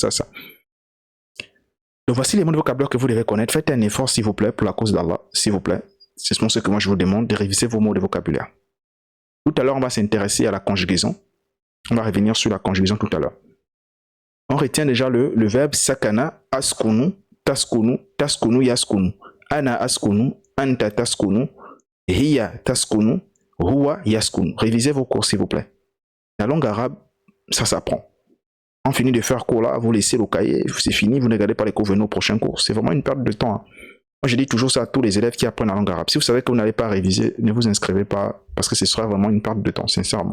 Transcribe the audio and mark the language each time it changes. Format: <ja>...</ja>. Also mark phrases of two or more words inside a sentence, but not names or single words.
<fr>Donc voici les mots de vocabulaire que vous devez connaître. Faites un effort s'il vous plaît, pour la cause d'Allah, s'il vous plaît. C'est ce que moi je vous demande, de réviser vos mots de vocabulaire. Tout à l'heure, on va s'intéresser à la conjugaison. On va revenir sur la conjugaison tout à l'heure. On retient déjà le verbe</fr> <ar>سكن، أسكن، تسكن، تسكن، يسكن. أنا أسكن، أنت تسكن, هي تسكن، هو يسكن.</ar> <fr>Révisez vos cours s'il vous plaît. La langue arabe, ça s'apprend. On finit de faire cours là, vous laissez le cahier, c'est fini, vous ne regardez pas les cours, venez au prochain cours. C'est vraiment une perte de temps. Hein. Moi je dis toujours ça à tous les élèves qui apprennent la langue arabe. Si vous savez que vous n'allez pas réviser, ne vous inscrivez pas parce que ce sera vraiment une perte de temps, sincèrement.</fr>